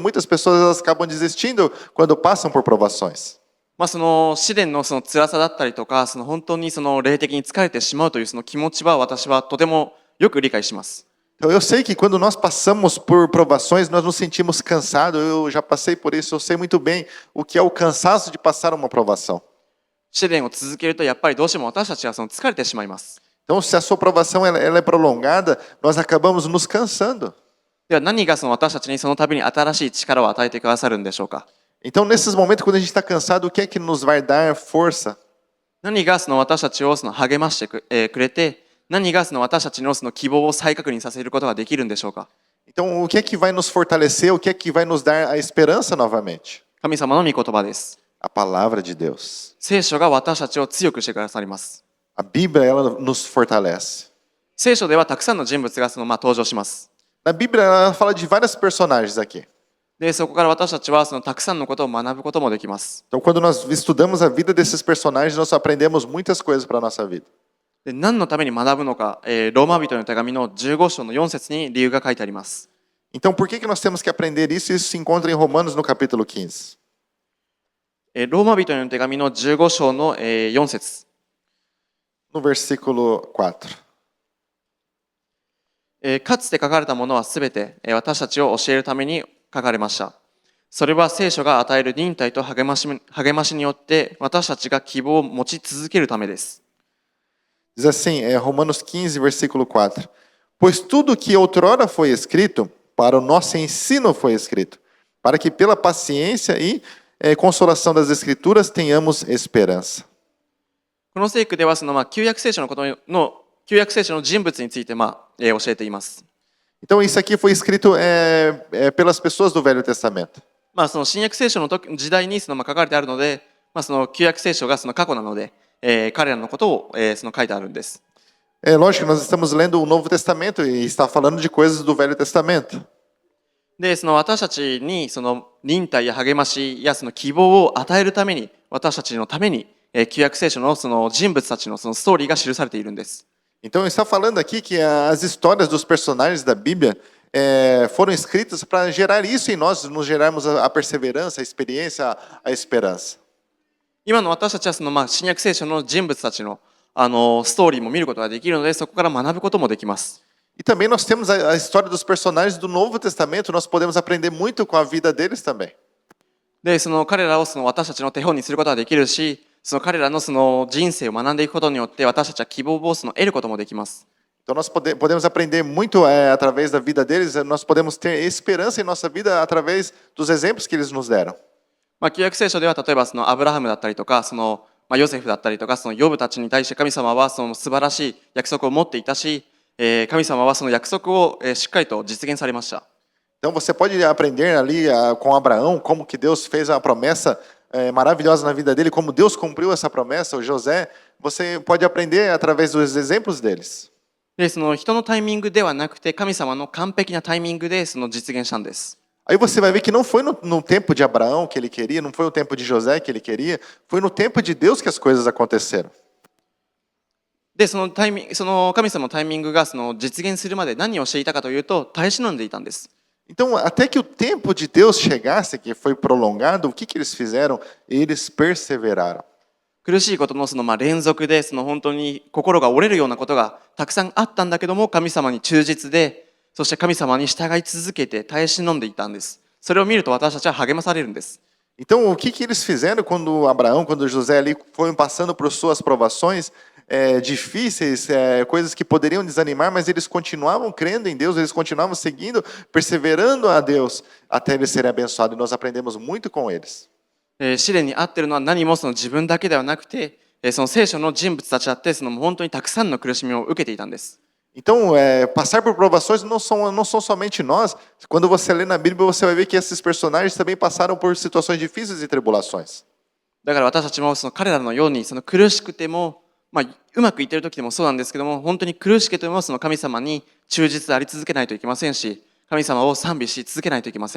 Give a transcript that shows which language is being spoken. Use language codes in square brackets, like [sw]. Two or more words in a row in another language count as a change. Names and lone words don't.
[pt] Muitas pessoas elas acabam desistindo quando passam por provações. [ja] その試練のその辛さだったりとか、その本当にその霊的に疲れてしまうというその気持ちは私はとてもよく理解します。 [pt] Então, eu sei que quando nós passamos por provações, nós nos sentimos cansados. Eu já passei por isso, eu sei muito bem o que é o cansaço de passar uma provação. [ja] 試練を続けるとやっぱりどうしても私たちはその疲れてしまいます。 [pt] Então, se a sua provação ela é prolongada, nós acabamos nos cansando. [ja] では何がその私たちにその度に新しい力を与えてくださるんでしょうか。 [pt] Então, nesses momentos, quando a gente está cansado, o que é que nos vai dar força? [ja] 何がその私たちをその励ましてくれて、何がその私たちのその希望を再確認させることができるんでしょうか。 [pt] Então, o que é que vai nos fortalecer? O que é que vai nos dar a esperança novamente? [ja] 神様の御言葉です。 [pt] A palavra de Deus. [ja] 聖書が私たちを強くしてくださります。 [pt] A Bíblia, ela nos fortalece. [ja] 聖書ではたくさんの人物がその登場します。 [pt] Na Bíblia, ela fala de vários personagens aqui. [ja] で、そこから私たちはそのたくさんのことを学ぶこともできます。 [pt] Então, quando nós estudamos a vida desses personagens, nós aprendemos muitas coisas para a nossa vida. [ja] で、何のために学ぶのか、ローマ人の手紙の15章の4節に理由が書いてあります。 [pt] Então, por que nós temos que aprender isso? Isso se encontra em Romanos, no capítulo 15. [ja] ローマ人の手紙の15章の4節。 [pt] No versículo 4. [ja] かつて書かれたものはすべて私たちを教えるために書かれました。それは聖書が与える忍耐と励ましによって私たちが希望を持ち続けるためです。 [pt] Diz assim, Romanos 15, versículo 4. Pois tudo que outrora foi escrito, para o nosso ensino foi escrito, para que pela paciência e consolação das Escrituras tenhamos esperança. [ja] この聖句ではその旧約聖書の人物について教えています。 [pt] Então, isso aqui foi escrito pelas pessoas do Velho Testamento. [ja] その新約聖書の時代にその書かれてあるので、その旧約聖書がその過去なので、彼らのことをその書いてあるんです。 [pt] É lógico que nós estamos lendo o Novo Testamento e está falando de coisas do Velho Testamento. [ja] で、その私たちにその忍耐や励ましやその希望を与えるために、私たちのために旧約聖書のその人物たちのそのストーリーが記されているんです。 [pt] Então, está falando aqui que as histórias dos personagens da Bíblia foram escritas para gerar isso em nós, nos gerarmos a perseverança, a experiência, a esperança. [ja] 今の私たちはその新約聖書の人物たちのストーリーも見ることができるので、そこから学ぶこともできます。 [pt] E também nós temos a história dos personagens do Novo Testamento, nós podemos aprender muito com a vida deles também. [ja] で、その彼らをその私たちの手本にすることができるし、その彼らのその人生を学んでいくことによって私たちは希望を得ることもできます。 [pt] Então nós podemos aprender muito através da vida deles, nós podemos ter esperança em nossa vida através dos exemplos que eles nos deram. [ja] 旧約聖書では例えばそのアブラハムだったりとか、そのヨセフだったりとか、そのヨブたちに対して神様はその素晴らしい約束を持っていたし、神様はその約束をしっかりと実現されました。 [pt] Então você pode aprender ali com Abraão como que Deus fez a promessa maravilhosa na vida dele, como Deus cumpriu essa promessa, o José, você pode aprender através dos exemplos deles. [ja] で、その人のタイミングではなくて、神様の完璧なタイミングでその実現したんです。 [pt] Aí você vai ver que não foi no tempo de Abraão que ele queria, não foi no tempo de José que ele queria, foi no tempo de Deus que as coisas aconteceram. [ja] で、その神様のタイミングがその実現するまで何をしていたかというと、耐え忍んでいたんです。 [pt] Então, até que o tempo de Deus chegasse, que foi prolongado, o que eles fizeram? Eles perseveraram. [ja] 苦しいことのその連続で、その本当に心が折れるようなことがたくさんあったんだけども、神様に忠実で、そして神様に従い続けて耐え忍んでいたんです。それを見ると私たちは励まされるんです。 [pt] Então, o que eles fizeram quando Abraão, quando José ali foram passando por suas provações difíceis, coisas que poderiam desanimar, mas eles continuavam crendo em Deus, eles continuavam seguindo, perseverando a Deus até eles serem abençoados. E nós aprendemos muito com eles. [ja] 試練に遭っているのは何もその自分だけではなくて、 その聖書の人物たちだって本当にたくさんの苦しみを受けていたんです。 [pt] Então, passar por provações não são somente nós. Quando você lê na Bíblia, você vai ver que esses personagens também passaram por situações difíceis e tribulações. [ja] だから私たちも彼らのように苦しくても、うまくいっている時でもそうなんですけども、本当に苦しくても神様に忠実であり続けないといけませんし、神様を賛美し続けないといけません。